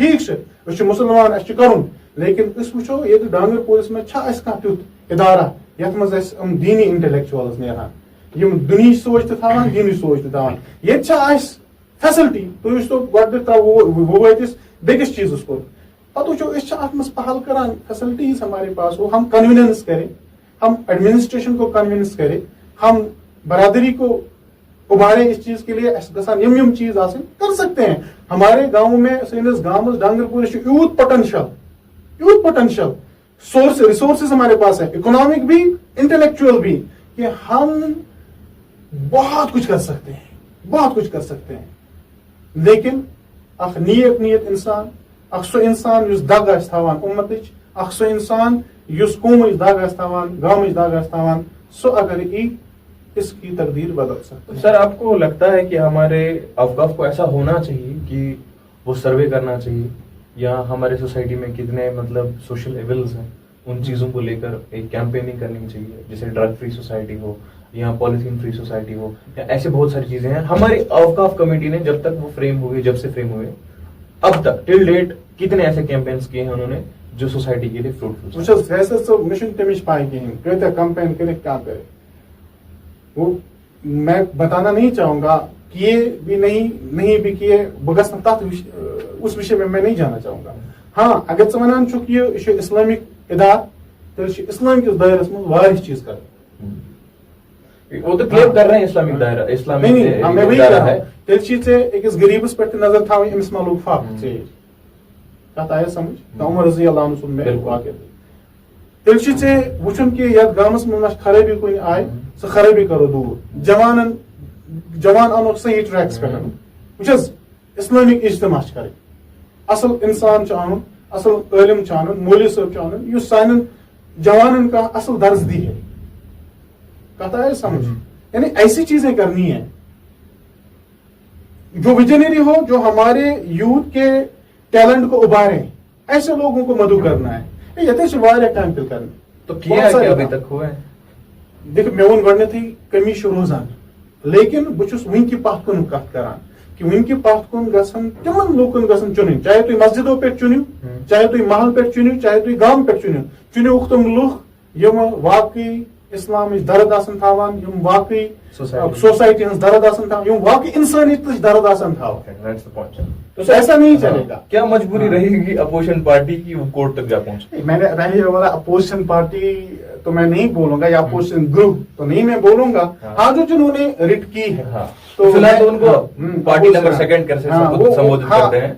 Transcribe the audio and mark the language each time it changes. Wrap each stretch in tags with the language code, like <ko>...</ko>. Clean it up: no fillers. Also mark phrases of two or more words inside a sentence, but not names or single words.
<ks>ٹھیٖک چھُ, أسۍ چھِ مُسلمان, اَسہِ چھُ کرُن, لیکن أسۍ وٕچھو ییٚتہِ ڈانگر پوٗرِس منٛز چھا اَسہِ کانٛہہ تیُتھ ادارا یتھ منٛز اَسہِ یِم دیٖنی انٹلیکچوَلٕز نیرہن, یِم دُنہِچ سونچ تہِ تھاوان, دیٖنٕچ سونچ تہِ تھاوان. ییٚتہِ چھا اَسہِ فیسلٹی. تُہۍ وٕچھتو گۄڈٕنیتھ بہٕ وٲتِس بیٚکِس چیٖزس کُن, پتہٕ وٕچھو أسۍ چھِ اتھ منٛز پہل کران.</ks> <ur>فیسلٹیز ہمارے پاس ہو, ہم کنوینس کریں, ہم ایڈمنسٹریشن کو کنوینس کریں, ہم برادری کو ابھارے اس چیز کے لیے.</ur> <ks>گژھان یم چیز آسن</ks> <ur>کر سکتے ہیں. ہمارے گاؤں میں</ur> <ks>سٲنِس گامس ڈانگر پوٗرِس چھُ یوٗت</ks> <en>potential resources</en> <ur>ہمارے پاس ہے, اکنامک بھی انٹلیکچوئل بھی, کہ ہم بہت کچھ کر سکتے ہیں, بہت کچھ کر سکتے ہیں.</ur> <ks>لیکن اکھ نیک انسان, اکھ سُہ انسان یُس دگ آسہِ تھاوان اُمتٕچ, اکھ سُہ انسان یُس قومٕچ دگ آسہِ تھاوان, گامٕچ دگ آسہِ تھاوان, سُہ اگر ای</ks> <ur>اس کی تقدیر بدل سکتا ہے. سر, آپ کو لگتا ہے کہ ہمارے اوقاف کو ایسا ہونا چاہیے کہ وہ سروے کرنا چاہیے, یا ہمارے سوسائٹی میں کتنے مطلب</ur> <en>social evils</en> <ur>ہیں ان چیزوں کو لے کر ایک کیمپیننگ کرنی چاہیے, جیسے</ur> <en>drug free society</en> <ur>ہو یا</ur> <en>polythene free society</en> <ur>ہو, یا ایسے بہت ساری چیزیں ہیں. ہماری اوقاف کمیٹی نے جب تک وہ فریم ہوئے, جب سے فریم ہوئے اب تک</ur> <en>till date</en> <ur>کتنے ایسے کیمپینس کیے ہیں انہوں نے جو سوسائٹی کے لیے فروٹفل. مجھے تمچ پائی کہیں کتنے کمپین کرے کیا کرے, وہ میں بتانا نہیں چاہوں گا, کیے بھی نہیں بھی کیے, بگس تک اس وشے میں نہیں جانا چاہوں گا.</ur> <ks>ہاں, اگر ژٕ ونان چھُکھ یہ اسلامک ادار, تیٚلہِ چھُ اسلام کِس دائرس منٛز واریاہ چیز کران.</ks> <ur>وہ تو کلیئر کر رہے ہیں اسلامک دائرہ, اسلامک میں وہی کر رہا ہوں.</ur> <ks>تیٚلہِ چھِ ژےٚ أکِس غریٖبس پٮ۪ٹھ تہِ نظر تھاوٕنۍ, أمِس ما لوٚگ فاقہٕ ژیٖرۍ. کتھ آیا سمجھ؟ عمر</ks> <ar>رضی اللہ عنہ</ar> <ks>سُنٛد مےٚ واقعہ. تیٚلہِ چھُ ژےٚ وٕچھُن کہِ یتھ گامس منٛز ما خرٲبی کُنہِ آیہِ, سۄ خرٲبی کرو دوٗر. جوان انوکھ صحیح ٹریکس پٮ۪ٹھ. وٕچھ حظ, اسلامک اجتماع چھِ کرٕنۍ, اصل انسان چھُ انُن, اصل عٲلم چھُ انُن, مولوی صٲب چھُ انُن, یُس سانٮ۪ن جوانن کانٛہہ اصل درس دی ہے. کتھ آیا سمجھ؟</ks> <ur>یعنی ایسی چیزیں کرنی ہے جو ویژنری ہو, جو ہمارے یوتھ کے ٹیلنٹ کو ابھارے. ایسے لوگوں کو مدعو کرنا ہے.</ur> <ks>یتھ واریاہ کامہِ تیٚلہِ کرنہِ.</ks> <ur>تو کیا ہے ابھی تک ہوا ہے؟ دیکھ,</ur> <ks>مےٚ ووٚن گۄڈنیتھٕے کمی چھِ روزان, لیکن بہٕ چھُس وٕنکہِ پتھ کُن کتھ کران کہ وٕنکہِ پتھ کُن گژھن تِمن لوٗکن گژھن چُنٕنۍ, چاہے تُہۍ مسجدو پٮ۪ٹھ چُنِو, چاہے تُہۍ محل پٮ۪ٹھ چُنِو, چاہے تُہۍ گام پٮ۪ٹھ چُنِو. چُنِوُکھ تِم لُکھ یِم واقعی اسلامٕچ درد آسن تھاوان, یِم واقعی سوسائٹی ہٕنٛز درد آسن تھاوان, یِم واقعی انسانیتٕچ درد آسن تھاوان.</ks> <ur>تو ایسا نہیں چلے گا. کیا مجبوری رہے گی</ur> <en>opposition party</en> <ur>کی وہ کورٹ تک جا پہنچے؟ میں نے رہے والا</ur> <en>opposition party</en> <ur>تو میں نہیں بولوں گا, یا</ur> <en>opposition group</en> <ur>تو نہیں میں بولوں گا. ہاں, جو جنہوں نے رٹ کی ہے تو فی الحال ان کو پارٹی</ur> <en>number second</en> <ur>کر سمبودت کرتے ہیں,</ur>